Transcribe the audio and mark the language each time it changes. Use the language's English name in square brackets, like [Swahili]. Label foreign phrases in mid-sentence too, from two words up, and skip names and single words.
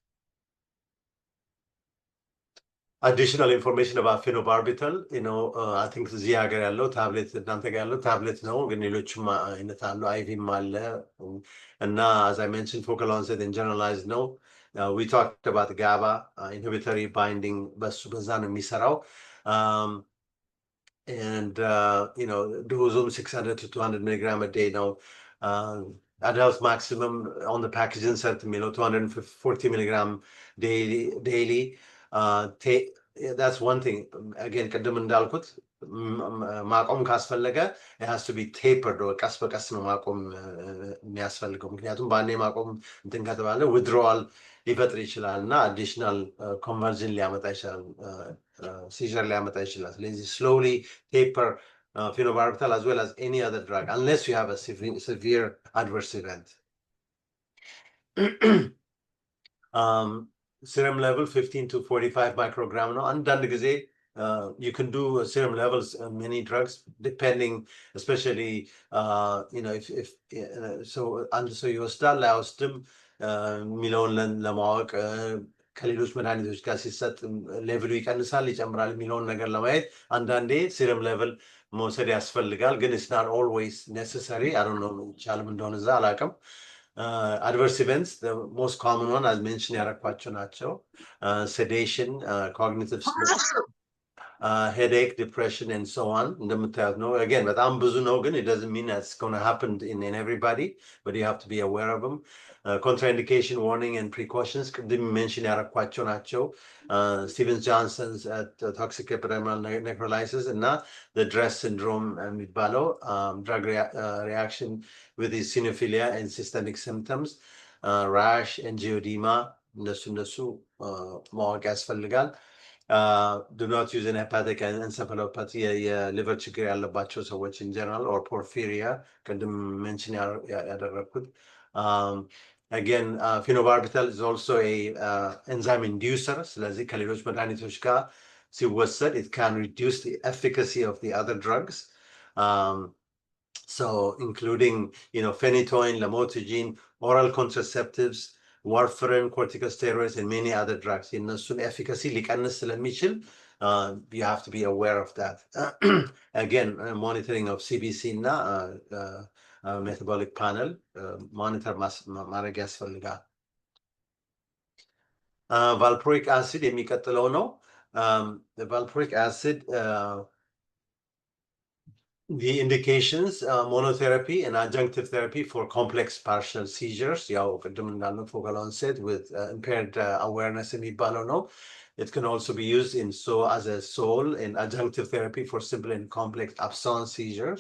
[English] Additional information about phenobarbital, I think [Amharic] እዚህ ሀገር ያለው ታብሌት እናንተ ጋር ያለው ታብሌት ነው፣ ግን ሌሎችም አይነት አሉ፣ አይቪም አለ እና [English] as I mentioned focal onset and generalized [Amharic] ነው. [English] We talked about GABA inhibitory binding, [Amharic] በዛ ነው የሚሰራው. [English] And dosum 600 to 200 milligram a day now. Adult maximum on the package insert 240 milligram daily. That's one thing. Again, [Amharic] ቅድም እንዳልኩት ማቆም ካስፈለገ [English] it has to be tapered, or [Amharic] ቀስ በቀስ ነው ማቆም የሚያስፈልገው። ምክንያቱም ባኔ ማቆም እንትን ከተባለ withdrawal ሊፈጥር ይችላል እና [English] additional conversion [Amharic] ሊያመጣ ይችላል፣ seizure ሊያመጣ ይችላል። ስለዚህ [English] slowly taper phenobarbital as well as any other drug unless you have a severe adverse event. Serum level 15 to 45 microgram [Amharic] ነው አንዳንድ ጊዜ. [English] You can do serum levels many drugs depending, especially if so [Amharic] አንድ ሰው ይወስዳል አይወስድም የሚለውን ለማወቅ ከሌሎች መድኃኒቶች ጋር ሲሰጥ ሌቭሉ ይቀንሳል ይጨምራል የሚለውን ነገር ለማየት አንዳንዴ [English] serum level [Amharic] መውሰድ ያስፈልጋል፣ ግን [English] it's not always necessary. I don't know [Amharic] ይቻልም እንደሆነ እዛ አላውቅም። [English] Adverse events, the most common one as mentioned [Amharic] ያረኳቸው ናቸው. [English] Sedation, cognitive headache, depression, and so on. [Amharic] እንደምታዩት ነው [English] again [Amharic] በጣም ብዙ ነው፣ ግን [English] it doesn't mean that's going to happen in everybody, but you have to be aware of them. Contraindication, warning, and precautions ቅድም mention [Amharic] ያረኳቸው ናቸው. [English] Stevens-Johnson's toxic epidermal necrolysis እና the DRESS syndrome የሚባለው drug reaction with the eosinophilia and systemic symptoms, rash, angioedema, [Amharic] እነሱ ማወቅ ያስፈልጋል. [English] Do not use an hepatic encephalopathy, [Amharic] የሊቨር ችግር ያለባቸው ሰዎች [English] in general, or porphyria [Amharic] ቅድም mention ያደረኩት. [English] Again, phenobarbital is also a enzyme inducer. [Amharic] ስለዚህ ከሌሎች መድኃኒቶች ጋር ሲወሰድ [English] it can reduce the efficacy of the other drugs. So including phenytoin, lamotrigine, oral contraceptives, warfarin, corticosteroids, and many other drugs. [Amharic] የእነሱን efficacy ሊቀንስ ስለሚችል [English] you have to be aware of that. Again, monitoring of CBC እና metabolic panel monitor [Amharic] ማድረግ ያስፈልጋል. Valproic acid የሚቀጥለው ነው. [English] Valproic acid, the indications, monotherapy and adjunctive therapy for complex partial seizures. [Amharic] ያው ቅድም እንዳልነው [English] focal onset with impaired awareness [Amharic] የሚባለው ነው. [English] It can also be used as a sole in adjunctive therapy for simple and complex absence seizures.